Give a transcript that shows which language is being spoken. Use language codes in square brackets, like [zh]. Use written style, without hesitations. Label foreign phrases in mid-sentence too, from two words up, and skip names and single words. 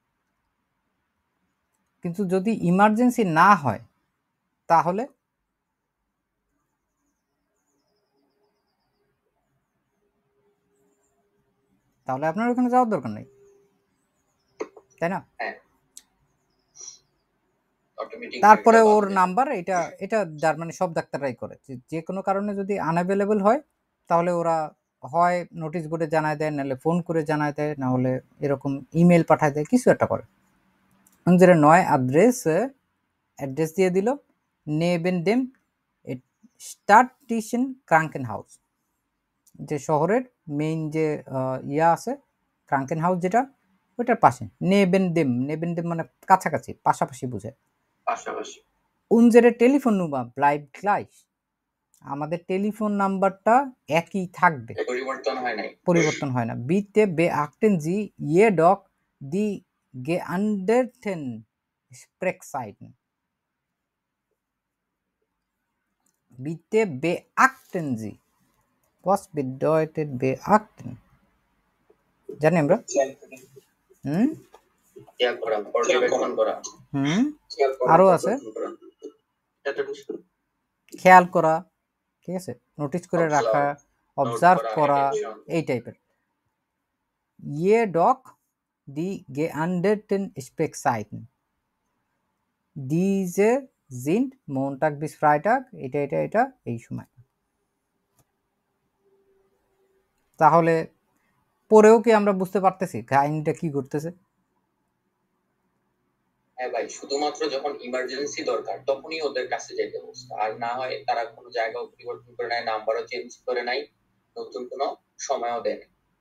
[bn] কিন্তু যদি ইমার্জেন্সি না হয় তাহলে আপনার ওখানে যাওয়ার দরকার নেই, তাই না? অটোমেটিক তারপরে ওর নাম্বার, এটা এটা জার্মানি সব ডাক্তাররাই করে, যে কোনো কারণে যদি আনঅ্যাভেলেবল হয় তাহলে ওরা হয় [en] notice board [bn] জানায় দেয়, নাহলে ফোন করে জানায় দেয়, না হলে এরকম ইমেল পাঠায় দেয়, কিছু একটা করে। [de] unsere neue Adresse [bn] অ্যাড্রেস দিয়ে দিল, [de] neben dem städtischen Krankenhaus, [bn] যে শহরের মেইন যে ইয়া আছে [de] Krankenhaus [bn] যেটা, ওইটার পাশে। [de] neben dem [bn] মানে কাছাকাছি, পাশাপাশি বোঝায়। পাশাপাশি। [de] unsere Telefonnummer bleibt gleich, [bn] আমাদের [en] telephone number [bn] একই থাকবে, পরিবর্তন হয় না। [de] bitte beachten Sie jedoch die geänderten Sprechzeiten, bitte beachten Sie, was bedeutet beachten? [bn] জানি আমরা আরো আছে খেয়াল করা, ঠিক আছে, নোটিস করে রাখা, অবজার্ভ করা, এই টাইপের। [de] jedoch die geänderten Sprechzeiten, diese sind Montag bis Freitag, [bn] এটা এই সময়। তাহলে পরেও কি আমরা বুঝতে পারতেছি কাহিনীটা কি করতেছে? হ্যাঁ ভাই, শুধুমাত্র যখন ইমার্জেন্সি দরকার তখনই ওদের কাছে যেতে বলছে, আর না হয় তারা কোনো জায়গা পরিবর্তন করে নাই, নাম্বারও চেঞ্জ করে নাই, নতুন কোনো সময়ও দেয় না।